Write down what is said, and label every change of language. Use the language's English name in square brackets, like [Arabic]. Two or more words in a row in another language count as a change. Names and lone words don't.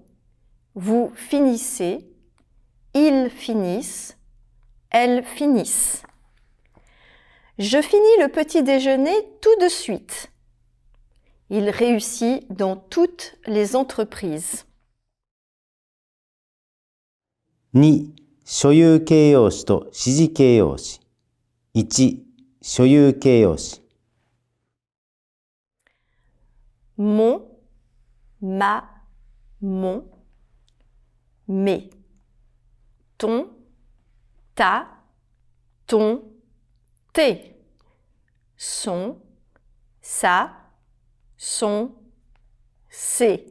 [French] Vous finissez. Ils finissent. Elles finissent. Je finis le petit déjeuner tout de suite. Il réussit dans toutes les entreprises. 2. [Japanese] 所有形容詞と指示形容詞。1. 所有形容詞。 [French] Mon, ma, mon, mes. Ton, ta, ton, tes. Son, sa, son, ses.